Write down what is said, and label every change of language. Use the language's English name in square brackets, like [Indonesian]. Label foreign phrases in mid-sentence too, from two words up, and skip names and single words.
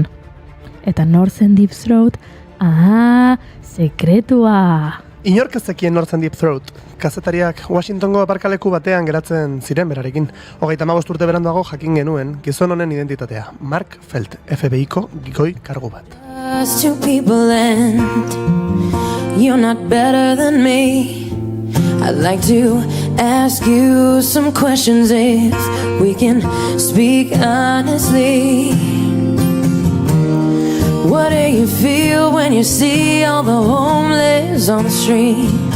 [Basque] Eta nor zen Deep Throat? Sekretua. Inork ez zekien nortzen Deep Throat. Kazetariak Washingtongo aparkaleku batean geratzen ziren berarekin. 35 urte beranduago jakin genuen gizon honen identitatea. Mark Felt, FBIko goi kargu bat. [English] Two people and you're not better than me. I'd like to ask you some questions if we can speak honestly. What do you feel when you see all the homeless on the street?